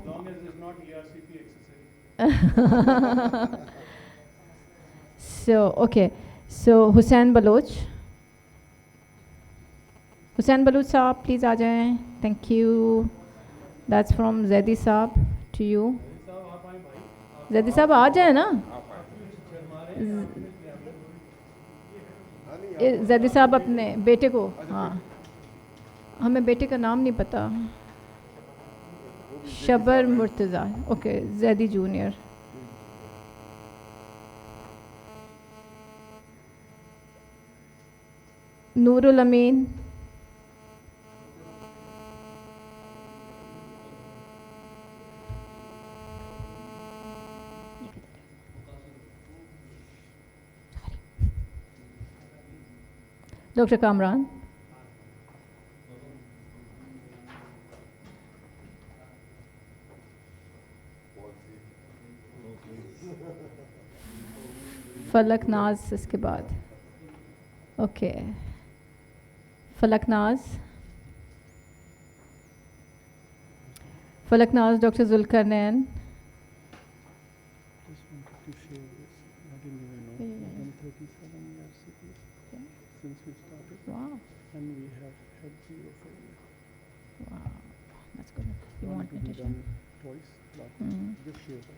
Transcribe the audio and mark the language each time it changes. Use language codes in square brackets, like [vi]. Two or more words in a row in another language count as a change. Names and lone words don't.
[en] As long as it's not ERCP exercise. So, okay. So, Hussain Baloch. [hi] Hussain Baloch Saab, please आ जाएं. [en] Thank you. That's from Zaidi Saab to you. [hi] Zaidi Saab आ जाए ना? Zaidi Saab अपने बेटे को, हाँ. हमें बेटे का नाम नहीं पता. शबर मुर्तज़ा. [en] Okay, Zaidi Junior. Noorul Amin. Dr. Kamran. [hi] फलक नाज इसके बाद. ओके. फलकनाज. फलकनाज डॉक्टर जुल्करनैन. [en] Just wanted to share this. I didn't even know. 137 ERCP since we started. Wow. And we have had 0 failure. Wow. That's good. You want to be addition? done twice, but just share that.